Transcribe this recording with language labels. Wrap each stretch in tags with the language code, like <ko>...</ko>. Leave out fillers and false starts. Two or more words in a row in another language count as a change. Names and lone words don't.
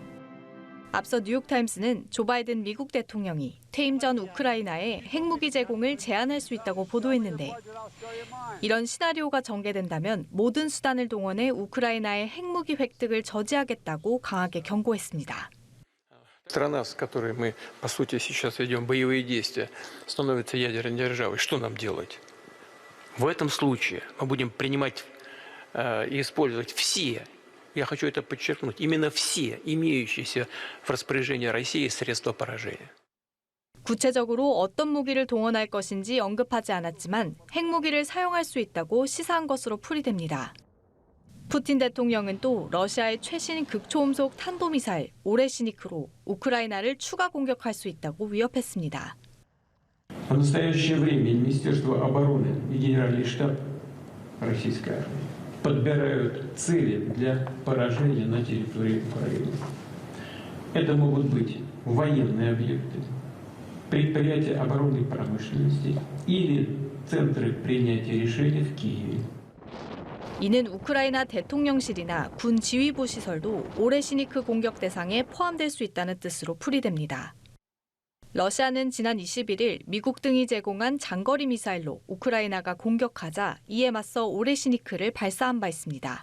<ko>앞서 뉴욕타임스는 조 바이든 미국 대통령이 퇴임 전 우크라이나에 핵무기 제공을 제한할 수 있다고 보도했는데 이런 시나리오가 전개된다면 모든 수단을 동원해 우크라이나의 핵무기 획득을 저지하겠다고 강하게 경고했습니다.</ko> <ru>Страна, с которой мы, по сути, сейчас ведем боевые действия, становится ядерной державой. Что нам делать? В этом случае мы будем принимать и использовать все, я хочу это подчеркнуть, именно все имеющиеся в распоряжении России средства поражения.</ru> <ko>구체적으로 어떤 무기를 동원할 것인지 언급하지 않았지만 핵무기를 사용할 수 있다고 시사한 것으로 풀이됩니다. 푸틴 대통령은 또 러시아의 최신 극초음속 탄도미사일 오레시니크로 우크라이나를 추가 공격할 수 있다고 위협했습니다.</ko> <ru>В настоящее время Министерство обороны и Генеральный штаб российской армии подбирают цели для поражения на территории Украины. Это могут быть военные объекты, предприятия оборонной промышленности или центры принятия решений в Киеве.</ru> <ko>이는 우크라이나 대통령실이나 군 지휘부 시설도 오레시니크 공격 대상에 포함될 수 있다는 뜻으로 풀이됩니다. 러시아는 지난 21일 미국 등이 제공한 장거리 미사일로 우크라이나가 공격하자 이에 맞서 오레시니크를 발사한 바 있습니다.</ko>